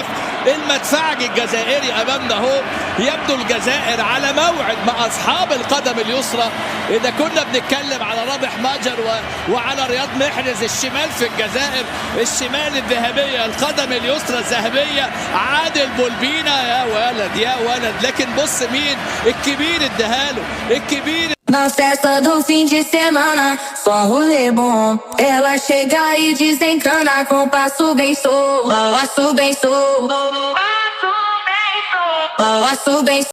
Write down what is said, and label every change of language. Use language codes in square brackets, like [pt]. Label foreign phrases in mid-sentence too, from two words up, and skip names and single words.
[ar] المدفعج الجزائري امامنا اهو. يبدو الجزائر على موعد مع اصحاب القدم اليسرى. اذا كنا بنتكلم على رابح ماجر وعلى رياض محرز، الشمال في الجزائر، الشمال الذهبيه، القدم اليسرى الذهبيه عادل بولبينا. يا ولد لكن بص مين الكبير اداهاله، الكبير. [pt] Na festa do fim de semana, só rolê bom. Ela chega e desencana com passo bem solto. Passo bem solto.